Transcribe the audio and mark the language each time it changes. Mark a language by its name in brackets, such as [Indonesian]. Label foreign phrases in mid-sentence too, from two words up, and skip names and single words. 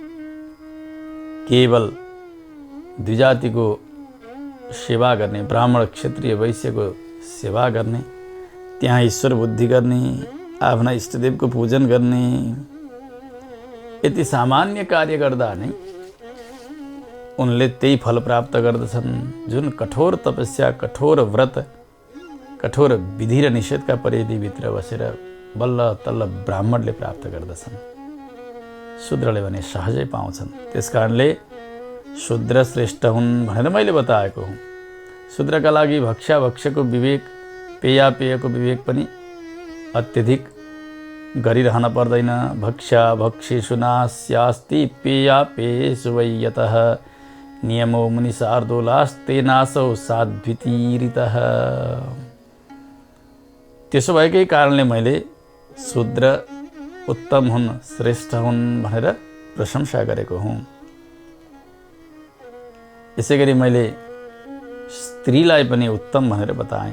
[Nepali] केवल द्विजातिको सेवा गर्ने, ब्राह्मण क्षत्रिय वैश्यको सेवा गर्ने, त्यहाँ ईश्वर बुद्धि गर्ने, आफ्ना इष्टदेवको पूजन गर्ने, यति सामान्य कार्य गर्दा नै उनले त्यही फल प्राप्त गर्दछन् जुन कठोर तपस्या, कठोर व्रत, कठोर विधि र निषेधका परिधिभित्र बसेर बल्ल तल्ल ब्राह्मणले प्राप्त गर्दछन्। शूद्रले भने सहजै पाउँछन्। त्यसकारणले शूद्र श्रेष्ठ हुन् भनेर मैले बताएको हुँ। शूद्रका लागि भक्ष्याभक्ष्यको विवेक, पेयापेयको विवेक पनि अत्यधिक गरिरहन पर्दैन। [Sanskrit] भक्ष्या भक्षेषु नास्यास्ति पेया पेयेषु वै यतः नियमो मुनिशार्दूलास्ते नासौ साध्वितीरितः। [Nepali] त्यसो भएकै कारणले मैले शूद्र उत्तम हुन्, श्रेष्ठ हुन् भनेर प्रशंसा गरेको हुँ। यसै गरी मैले स्त्रीलाई पनि उत्तम भनेर बताएँ।